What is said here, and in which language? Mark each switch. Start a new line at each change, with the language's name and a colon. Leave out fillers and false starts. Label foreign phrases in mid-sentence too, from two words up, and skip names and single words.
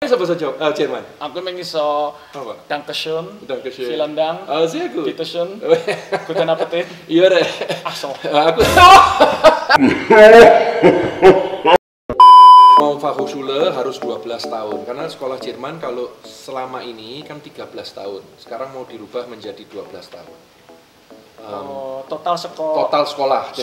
Indonesian: bahasa Jerman.
Javanese: Aku emang iso
Indonesian: Apa?
German: Dankeschön, Dankeschön. vielen Dank, Sehr gut. Bitteschön, guten Appetit.
Indonesian: Iya deh.
German: Ach so.
Indonesian: Aku mau Fachhochschule harus 12 tahun karena sekolah Jerman kalau selama ini kan 13 tahun. Sekarang mau dirubah menjadi 12 tahun. Total sekolah. Total sekolah. Jadi